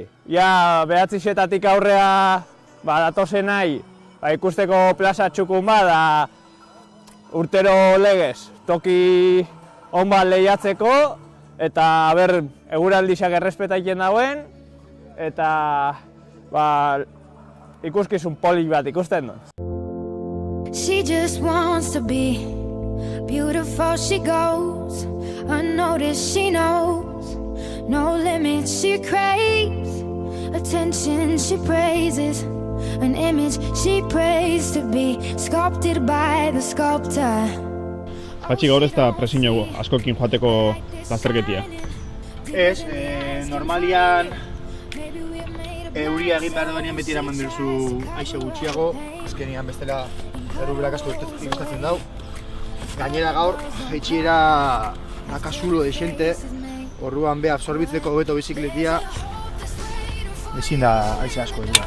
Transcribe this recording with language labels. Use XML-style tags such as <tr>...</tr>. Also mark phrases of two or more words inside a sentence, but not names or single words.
<eu>ja behatzixetatik aurrea datozen nahi, ikusteko plaza txukun da urtero legez, toki on bat lehiatzeko, eta eguraldiak errespetatzen dauen, eta ikuskizun polit bat ikusten dut.</eu> <en>She just wants to be beautiful, she goes unnoticed, she knows no limits, she craves attention, she praises an image she prays to be sculpted by the sculptor.</en> <eu>Patxi, gaur ez da presiño askokin joateko lasterketia? Ez, normalian euria egin behar duenean beti eraman duzu aixe gutxiago, azkenean bestela erruberak asko gustatzen dau. Gainera gaur, jaitxiera nakasulo desente, orduan be absorbitzeko hobeto bizikletia, ezin da aixe asko erua.</eu>